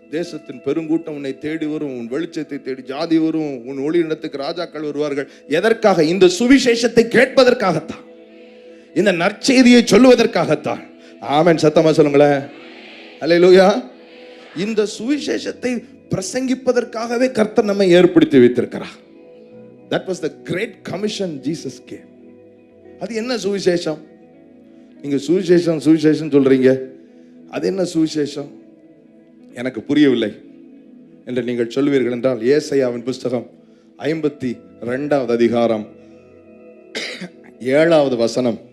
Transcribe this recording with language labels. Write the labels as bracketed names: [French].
[Tamil] தேசத்தின் பெருங்கூட்டம் உன்னை தேடி வரும், உன் வெளிச்சத்தை தேடி ஜாதி வரும், உன் ஒளி இடத்துக்கு ராஜாக்கள் வருவார்கள். எதற்காக? இந்த சுவிசேஷத்தை கேட்பதற்காகத்தான், இந்த நற்செய்தியை சொல்லுவதற்காகத்தான். ஆமென் சத்தமா சொல்லுங்களேன். அல்லேலூயா. இந்த சுவிசேஷத்தை பிரசங்கிப்பதற்காகவே கர்த்தர் நம்மை ஏற்படுத்தி வைத்திருக்கிறார். [English] That was the great commission Jesus gave. [Tamil] அது என்ன சுவிசேஷம்? நீங்க சுவிசேஷம் சுவிசேஷம் சொல்றீங்க, அது என்ன சுவிசேஷம்? எனக்கு புரியவில்லை என்று நீங்கள் சொல்வீர்கள் என்றால், ஏசாயாவின் புஸ்தகம் 52வது அதிகாரம் 7வது வசனம்